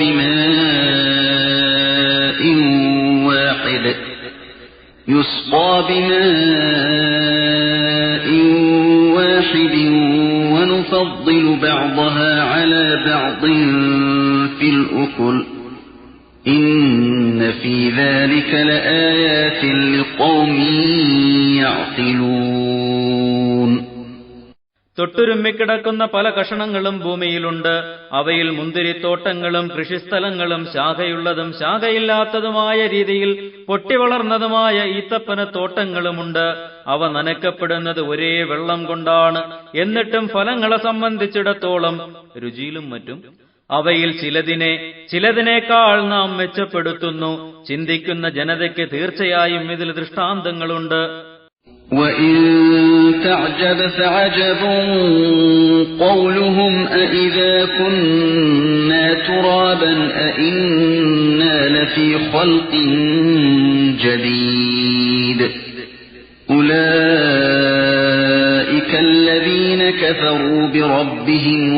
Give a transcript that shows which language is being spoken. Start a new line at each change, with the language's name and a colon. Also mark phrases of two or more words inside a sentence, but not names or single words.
Arabic: بماء واحد ونفضل بعضها على بعض في الأكل إن في ذلك لآيات لقوم يعقلون.
Malayalam: തൊട്ടുരുമ്മിക്കിടക്കുന്ന പല കഷണങ്ങളും ഭൂമിയിലുണ്ട്. അവയിൽ മുന്തിരിത്തോട്ടങ്ങളും കൃഷിസ്ഥലങ്ങളും ശാഖയുള്ളതും ശാഖയില്ലാത്തതുമായ രീതിയിൽ പൊട്ടിവളർന്നതുമായ ഈത്തപ്പന തോട്ടങ്ങളുമുണ്ട്. അവ നനയ്ക്കപ്പെടുന്നത് ഒരേ വെള്ളം കൊണ്ടാണ്. എന്നിട്ടും ഫലങ്ങളെ സംബന്ധിച്ചിടത്തോളം രുചിയിലും മറ്റും അവയിൽ ചിലതിനേക്കാൾ നാം മെച്ചപ്പെടുത്തുന്നു. ചിന്തിക്കുന്ന ജനതയ്ക്ക് തീർച്ചയായും ഇതിൽ ദൃഷ്ടാന്തങ്ങളുണ്ട്.
Arabic: وَإِن تَعْجَبْ فَعَجَبٌ قَوْلُهُمْ أَإِذَا كُنَّا تُرَابًا أَإِنَّا لَفِي خَلْقٍ جَدِيدٍ أُولَئِكَ الَّذِينَ كَفَرُوا بِرَبِّهِمْ